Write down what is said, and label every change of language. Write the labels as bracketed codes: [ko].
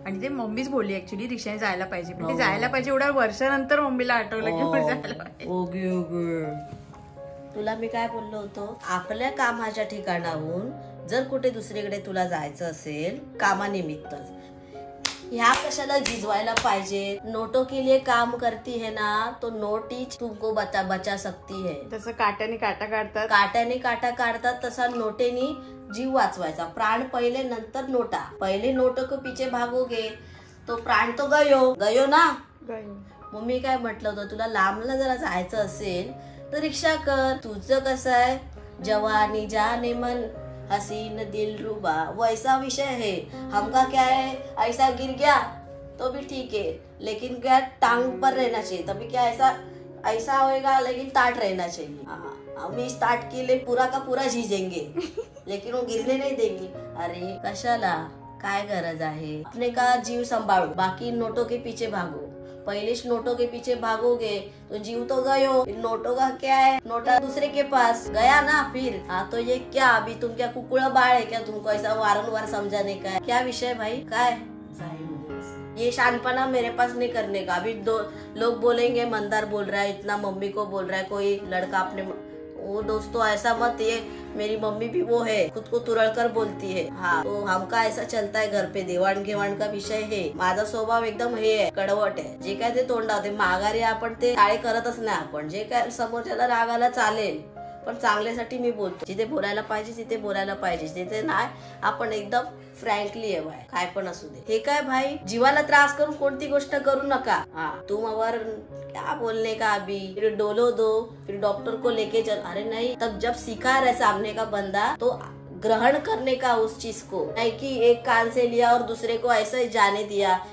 [mr] आणि ते मम्मीच बोलली ऍक्च्युली रिक्षाने जायला पाहिजे. पण ते जायला पाहिजे एवढ्या वर्षानंतर मम्मीला आठवलं की जायला पाहिजे. तुला मी काय बोललो होतो, आपल्या कामाच्या ठिकाणाहून जर कुठे दुसरीकडे तुला जायचं असेल कामानिमित्तच, ह्या कशाला झिजवायला पाहिजे. [hi] नोटों के लिए काम करती है ना, तो नोट ही तुमको बचा सकती है. [mr] तसं काट्याने काटा काढतात, काट्याने काटा काढतात, तसा नोटेनी जीव वाचवायचा. प्राण पहिले नंतर नोटा. [hi] पहिले नोटों के पीछे भागोगे तो प्राण तो गयो ना. [mr] मग मी काय म्हटलं होतं, तुला लांबला जरा जायचं असेल तर रिक्षा कर. तुझं कसं आहे, [hi] जवानी जाने मन हसीन दिल रुबा वैसा विषय है. हमका क्या है, ऐसा गिर गया तो भी ठीक है, लेकिन क्या टांग पर रहना चाहिए. तभी क्या ऐसा होएगा, लेकिन ताट रहना चाहिए. हम इस ताट के लिए पूरा का पूरा झीजेंगे लेकिन वो गिरने नहीं देंगे. [mr] अरे कशाला, काय गरज आहे. [hi] अपने का जीव संभाळो, बाकी नोटों के पीछे भागो. पहले नोटों के पीछे भागोगे तो जीव तो गयो. नोटों का क्या है, नोटा दूसरे के पास गया ना फिर. हाँ तो ये क्या, अभी तुम क्या कुकुड़ा बाळ है क्या, तुमको ऐसा वारंवार समझाने का है क्या विषय भाई. काय ये शानपना मेरे पास नहीं करने का. अभी 2 लोग बोलेंगे मंदार बोल रहा है, इतना मम्मी को बोल रहा है कोई लड़का अपने. वो दोस्तों ऐसा मत, ये मेरी मम्मी भी वो है, खुद को तुरळकर बोलती है. हाँ तो हमका ऐसा चलता है घर पे, देवाण घेवाण का विषय है. [mr] माझा स्वभाव एकदम हे आहे, कडवट आहे. जे काय ते तोंडात माघारी आपण ते टाळे करतच नाही. आपण जे काय समोरच्याला रागाला चालेल, पण चांगल्यासाठी मी बोलतो. जिथे बोलायला पाहिजे तिथे बोलायला पाहिजे, जिथे नाही आपण एकदम फ्रँकली आहे भाई, काय पण असू दे. हे काय भाई, जीवाला त्रास करून कोणती गोष्ट करू नका. [hi] हाँ तुम और क्या बोलने का, अभी फिर डोलो दो, फिर डॉक्टर को लेके चल. अरे नहीं, तब जब सीखा रहे सामने का बंदा तो ग्रहण करने का उस चीज को, नहीं कि एक कान से लिया और दूसरे को ऐसा ही जाने दिया.